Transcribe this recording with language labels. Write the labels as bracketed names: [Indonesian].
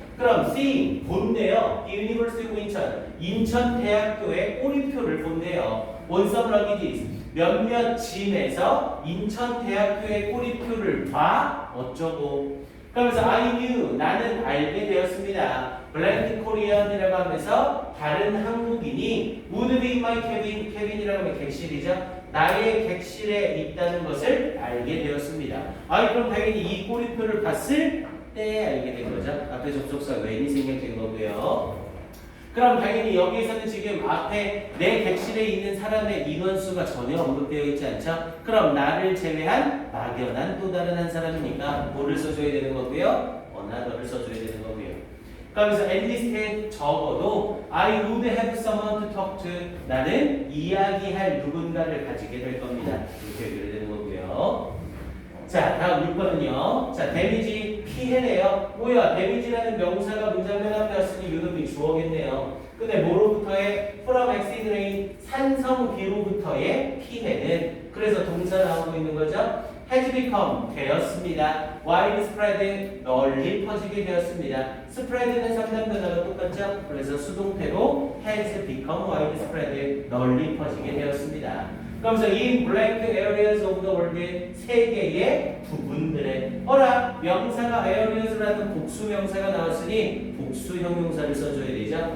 [Korean] 그럼 seeing 본대요. [English] The University of [Korean] 인천 대학교의 꼬리표를 본대요. [English] on some luggage [Korean] 몇몇 짐에서 인천 대학교의 꼬리표를 봐 어쩌고. 그러면서 [English] I knew [Korean] 나는 알게 되었습니다. [English] Blank Korean [Korean] 이라고 하면서 다른 한국인이 [English] would be in my cabin, [Korean] cabin이라고 하면 객실이죠. 나의 객실에 있다는 것을 알게 되었습니다. 그럼 당연히 이 꼬리표를 봤을 때 알게 된 거죠. 앞에 접속사 when이 생략된 거고요. 그럼 당연히 여기에서는 지금 앞에 내 객실에 있는 사람의 인원수가 전혀 언급되어 있지 않죠? 그럼 나를 제외한 막연한 또 다른 한 사람이니까 뭐를 써줘야 되는 거고요? another를 써줘야 되는 거고요. [English] 그러면서 at least [Korean] 적어도 [English] I would have someone to talk to [Korean] 나는 이야기할 누군가를 가지게 될 겁니다. 이렇게 얘기를 되는 거고요. 자, 다음 6번은요. 자, 데미지 피해래요. 뭐야? 데미지라는 명사가 문장 맨 앞에 왔으니 요놈이 주어겠네요. 근데 뭐로부터의 [English] from acid rain [Korean] 산성비로부터의 피해는 그래서 동사 나오고 있는 거죠. [English] has become [Korean] 되었습니다. widespread 널리 퍼지게 되었습니다. spread는 3단 변화가 똑같죠. 그래서 수동태로 [English] has become widespread [Korean] 널리 퍼지게 되었습니다. 그러면서 [English] in blank areas of the world [Korean] 세 개의 부분들에 어라 명사가 areas라는 복수 명사가 나왔으니 복수 형용사를 써줘야 되죠.